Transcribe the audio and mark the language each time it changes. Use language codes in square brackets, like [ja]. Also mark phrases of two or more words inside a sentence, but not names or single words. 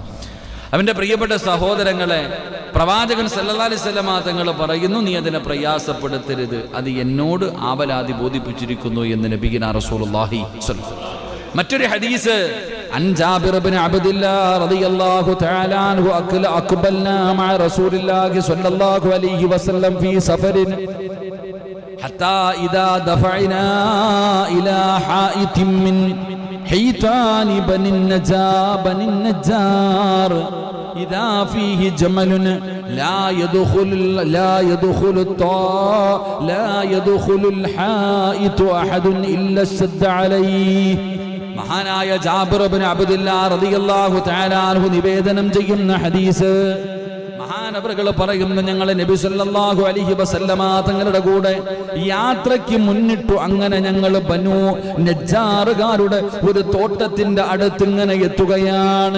[ml] അവന്റെ പ്രിയപ്പെട്ട സഹോദരങ്ങളെ, പ്രവാചകൻ [ar] صلى الله عليه وسلم [ml] തങ്ങൾ പറയുന്നു, നീ അതിനെ പ്രയാസപ്പെടുത്തരുത്, അത് എന്നോട് ആവലാതി ബോധിപ്പിച്ചിരിക്കുന്നു എന്ന് [ar] نبينا رسول الله صلى الله عليه وسلم. [ml] മറ്റൊരു ഹദീസ്, [ar] عن جابر بن عبد الله رضي الله تعالى عنه أقبلنا مع رسول الله صلى الله عليه وسلم في سفر حتى إذا دفعنا إلى حائط من حيطان بني النجار إذا فيه جمل لا يدخل الحائط أحد إلا اشتد عليه. [ml] മഹാനായ ജാബിർ ഇബ്നു അബ്ദില്ലാഹ് [ar] رضي الله تعالى عنه [ml] നിവേദനം ചെയ്യുന്ന ഹദീസ്. മഹാനവറുകൾ പറയുന്നു, ഞങ്ങൾ നബി [ar] صلى الله عليه وسلم [ml] തങ്ങളുടെ കൂടെ യാത്രയ്ക്ക് മുന്നിട്ടു. അങ്ങനെ ഞങ്ങൾ ബനൂ നജ്ജാറുകാരുടെ ഒരു തോട്ടത്തിന്റെ അടുത്ത് ഇങ്ങനെ എത്തുകയാണ്.